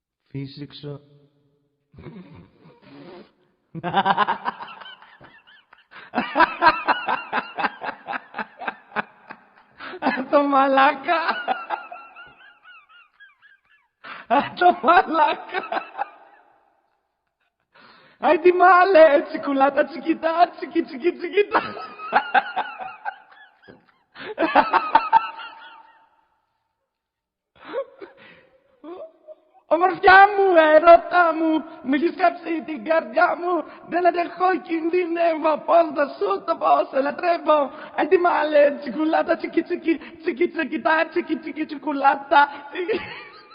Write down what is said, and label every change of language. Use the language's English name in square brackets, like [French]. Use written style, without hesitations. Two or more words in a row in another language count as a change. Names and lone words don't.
[Greek] Φύσηξο. Το μαλάκα. Το μαλάκα. [Spanish] Ai di male, ciculata chiquita, chiqui, chiqui, chiquita. [Greek] Ομορφιά μου, ερώτα μου, μ' έχεις κάψει την καρδιά μου. Δεν αντέχω, κινδυνεύω, πώς θα σου το πω, σε λατρεύω. [Spanish] Ai di male, ciculata, chiqui, chiqui, chiqui, chiquita, chiqui, chiqui, ciculata.